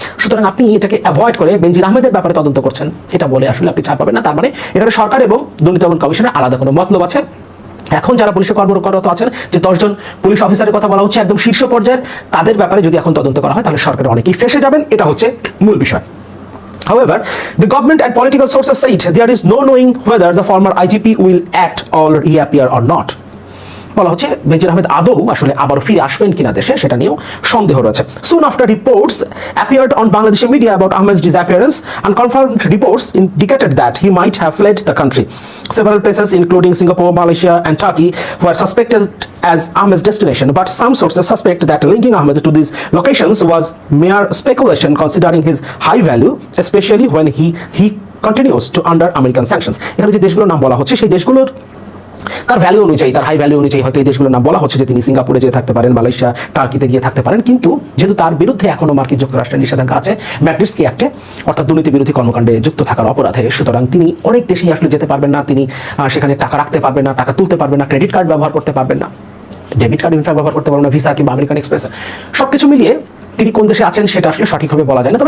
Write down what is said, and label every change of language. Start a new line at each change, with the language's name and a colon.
Bangla: সুতরাং আপনি এটাকে অ্যাভয়েড করে বেনজির আহমেদের ব্যাপারে তদন্ত করছেন, এটা বলে আসলে আপনি ছাড় পাবেন না। তার মানে এখানে সরকার এবং দুর্নীতি দমন কমিশনের আলাদা কোনো মতলব আছে। এখন যারা পুলিশে কর্মরত আছেন, যে 10 জন পুলিশ অফিসারের কথা বলা হচ্ছে একদম শীর্ষ পর্যায়ের, তাদের ব্যাপারে যদি এখন তদন্ত করা হয় তাহলে সরকারের অনেকেই ফেঁসে যাবেন, এটা হচ্ছে মূল বিষয়।
English: However, the government and political sources said there is no knowing whether the former IGP will act or reappear or not.
Bangla: বলা হচ্ছে বেনজির আহমেদ আদৌ আসলে আবার ফিরে আসবেন কিনা দেশে, সেটা নিয়েও সন্দেহ রয়েছে।
English: Soon after reports appeared on Bangladeshi media about Ahmed's disappearance, unconfirmed reports indicated that he might have fled the country. Several places including Singapore, Malaysia and Turkey were suspected as Ahmed's destination, but some sources suspect that linking Ahmed to these locations was mere speculation considering his high value, especially when he continues to under American sanctions.
Bangla: এখানে যে দেশগুলোর নাম বলা হচ্ছে সেই দেশগুলোর তার value অনুযায়ী, তার হাই ভ্যালু অনুযায়ী হয়তো এই দেশগুলোর নাম বলা হচ্ছে যে তিনি সিঙ্গাপুরে যেয়ে থাকতে পারেন, মালয়েশিয়া, টার্কিতে গিয়ে থাকতে পারেন, কিন্তু যেহেতু তার বিরুদ্ধে এখনো মার্কিন যুক্তরাষ্ট্রের নিষেধাজ্ঞা আছে ম্যাগনিটস্কি অ্যাক্টে, অর্থাৎ দুর্নীতি বিরোধী কর্মকাণ্ডে যুক্ত থাকার অপরাধে, সুতরাং তিনি অনেক দেশেই আসলে যেতে পারবেন না, তিনি সেখানে টাকা রাখতে পারবেন না, টাকা তুলতে পারবেন না, ক্রেডিট কার্ড ব্যবহার করতে পারবেন না, ডেবিট কার্ড ইনফ্যাক্ট ব্যবহার করতে পারবেন না, ভিসা কিংবা আমেরিকান এক্সপ্রেস, সবকিছু মিলিয়ে তিনি কোন দেশে আছেন সেটা আসলে সঠিকভাবে বলা যায় না।